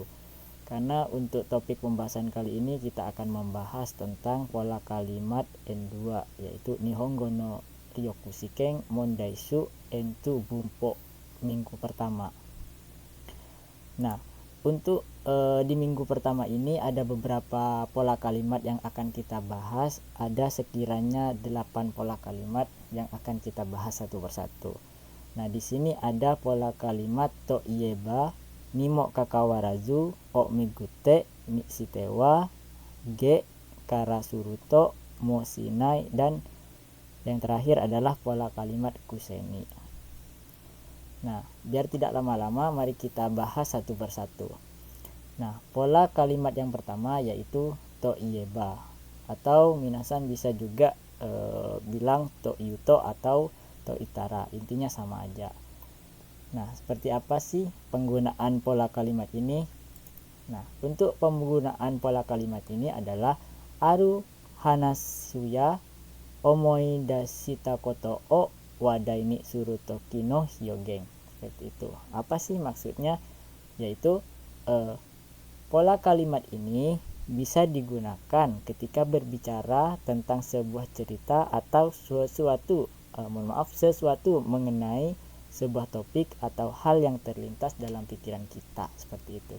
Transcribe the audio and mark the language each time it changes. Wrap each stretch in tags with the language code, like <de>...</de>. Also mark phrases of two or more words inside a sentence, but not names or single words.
<id>Karena untuk topik pembahasan kali ini kita akan membahas tentang pola kalimat N2, yaitu Nihongo no Ryoku Shiken Mondaisu N2 Bunpo minggu pertama. Nah, untuk di minggu pertama ini ada beberapa pola kalimat yang akan kita bahas. Ada sekiranya 8 pola kalimat yang akan kita bahas satu persatu. Nah, di sini ada pola kalimat</id> <ja>といえば、にもかかわらず、をみぐて、にしては、げからすると、もしない,</ja> <id>dan yang terakhir adalah pola kalimat kuseni. Nah, biar tidak lama-lama, mari kita bahas satu persatu. Nah, pola kalimat yang pertama yaitu</id> <ja>といえば,</ja> <id>atau minasan bisa juga bilang</id> <ja>というと</ja> <id>atau</id> <ja>といったら,</ja> <id>intinya sama aja. Nah, seperti apa sih penggunaan pola kalimat ini? Nah, untuk penggunaan pola kalimat ini adalah</id> <ja>ある話や思い出したことを話題にするときの表現.</ja> <id>Seperti itu. Apa sih maksudnya? Yaitu pola kalimat ini bisa digunakan ketika berbicara tentang sebuah cerita atau sesuatu mengenai sebuah topik atau hal yang terlintas dalam pikiran kita, seperti itu.</id>